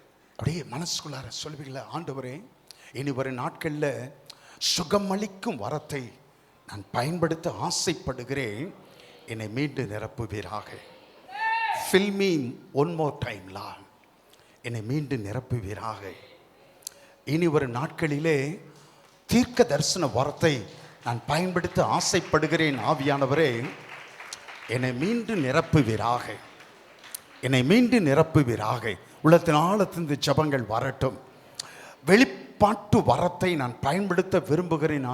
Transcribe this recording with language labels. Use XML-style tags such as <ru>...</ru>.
<ta>அப்படியே மனசுக்குள்ளார சொல்வீங்களா, ஆண்டவரே இனி வரும் நாட்களில் சுகமளிக்கும் வரத்தை நான் பயன்படுத்த ஆசைப்படுகிறேன், என்னை மீண்டும் நிரப்புவீராக.</ta> <en>fill me one more time Lord,</en> <ta>என்னை மீண்டும் நிரப்புவீராக. இனி வரும் நாட்களிலே தீர்க்க தரிசன வரத்தை நான் பயன்படுத்த ஆசைப்படுகிறேன். ஆவியானவரே என்னை மீண்டும் நிரப்புவீராக, என்னை மீண்டும் நிரப்புவீராக. உள்ளத்தின் ஆழத்திலிருந்து ஜெபங்கள் வரட்டும். வெளிப்பாட்டு வரத்தை நான் பயன்படுத்த விரும்புகிறேன்.</ta>